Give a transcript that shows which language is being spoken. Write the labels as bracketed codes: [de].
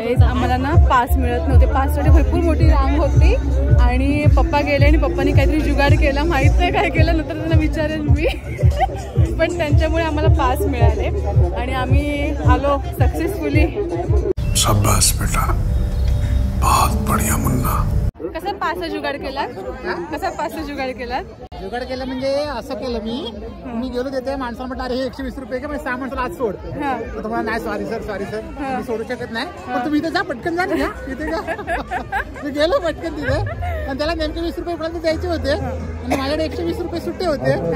[mr] आम्हाला ना पास मिळत नव्हते. पाससाठी भरपूर मोठी रांग होती आणि पप्पा गेले आणि पप्पानी काहीतरी जुगाड केला. माहित नाही काय केलं, नंतर त्यांना विचारेल मी. पण त्यांच्यामुळे आम्हाला पास मिळाले आणि आम्ही आलो सक्सेसफुली. [hi] शाबाश बेटा, बहुत बढ़िया मुन्ना. [mr] कसा पास जुगाड केला? कसा पास जुगाड केला? जुगाड केलं म्हणजे असं केलं मी गेलो तिथे माणसाला म्हटलं अरे हे 120 रुपये का, म्हणजे 6 माणसाला आज सोड. तर तुम्हाला नाही, सॉरी सर मी सोडू शकत नाही, पण तुम्ही इथे जा, पटकन जा ना तिथे जा. मी गेलो पटकन तिथे आणि त्याला नेमके 20 रुपये पर्यंत द्यायचे होते आणि माझ्याकडे 120 रुपये सुट्टे होते.